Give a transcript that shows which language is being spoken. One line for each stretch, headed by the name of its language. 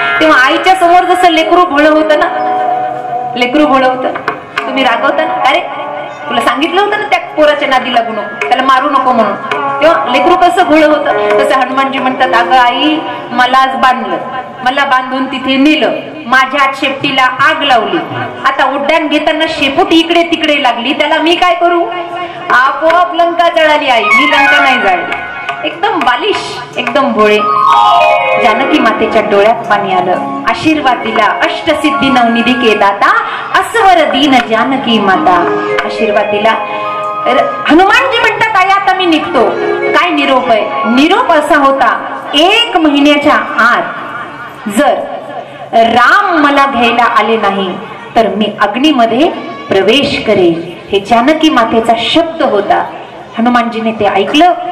Marathi: तेव्हा आईच्या समोर जसं लेकरू भोळ होतं ना, लेकरू भोळ होतं, तुम्ही रागवता ना, अरे तुला सांगितलं होतं ना त्या पोराच्या नादी लागू नको, त्याला मारू नको म्हणून, तेव्हा लेकरू कसं भोळ होतं तसं हनुमानजी म्हणतात, अगं आई, मलाच बांधलं, मला बांधून तिथे नेलं, माझ्या शेपटीला आग लावली, आता उड्डाण घेताना शेपूट इकडे तिकडे लागली, त्याला मी काय करू? आपोआप लंका जळाली आई, मी लंका नाही जाळली. एकदम बालिश, एकदम भोळे. जानकी मातेच्या डोळ्यात पाणी आलं. आशीर्वाद दिला,
Hindi: अष्टसिद्धी नवनिधी के दाता, अस्वर दीन जानकी माता.
Marathi: आशीर्वाद दिला. हनुमानजी म्हणतात, आई आता मी निघतो. काय निरोप आहे? निरोप असा होता, 1 महिन्याच्या आत जर राम मला घ्यायला आले नाही तर मी अग्नीमध्ये प्रवेश करेल. हे जानकी मातेचा शब्द होता. हनुमानजीने ते ऐकलं.